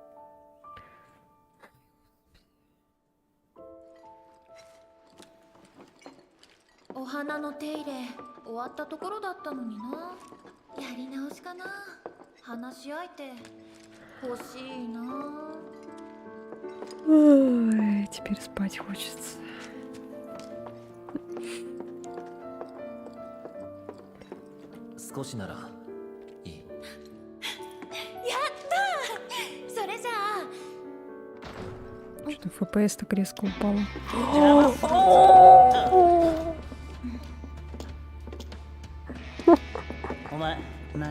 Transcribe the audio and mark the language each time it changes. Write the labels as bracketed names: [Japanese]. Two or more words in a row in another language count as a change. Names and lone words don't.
[Japanese] お花の手入れ終わったところだったのにな。やり直しかな。話し相手欲しいな。 [Russian] Ой, теперь спать хочется. [Japanese] 少しならいい。やったー。それじゃあ [Russian] Что-то FPS так резко упало. [Japanese] お前何？